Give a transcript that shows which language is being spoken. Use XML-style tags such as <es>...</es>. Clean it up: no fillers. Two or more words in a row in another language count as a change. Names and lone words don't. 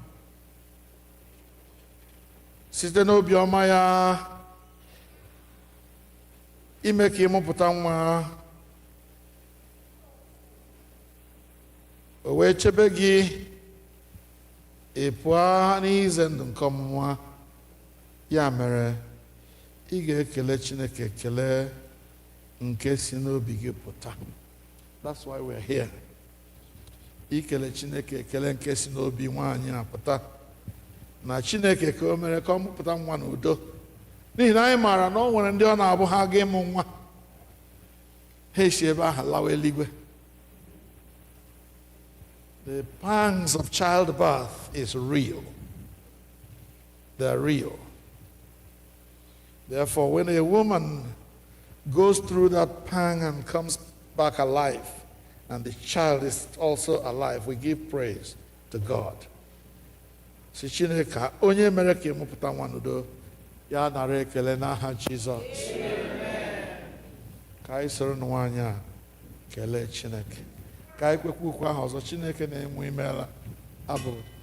<ig>site n'obi ọma ya ime ka ịmụpụta nwa, o wee chebe gị ị pụọ n'ize ndụ nke ọmụma. Ya mere ị ga-ekele Chineke ekele nke si n'obi gị pụta.</ig> <en>That's why we're here.</en> <ig>Ikele Chineke ekele nke si n'obi nwaanyị apụta na Chineke ka o mere ka ọ mụpụta nwa n'udo, n'ihi na anyị maara na ọ nwere ndị ọ na-abụ ha ga ịmụ nwa ha esi ebe ahụ lawa eluigwe.</ig> <en>The pangs of childbirth is real. They're real. Therefore, when a woman goes through that pang and comes back alive, and the child is also alive, we give praise to God.</en> <ig>Si Chineke onye mere ka ịmụpụta nwa n'udo, ya nara ekele n'aha Jizọs. Ka anyị soro nwaanyị a kelee Chineke. Ka anyị kwekwa ukwu ahụ ọzọ, Chineke na-enwe imeela abụ.</ig>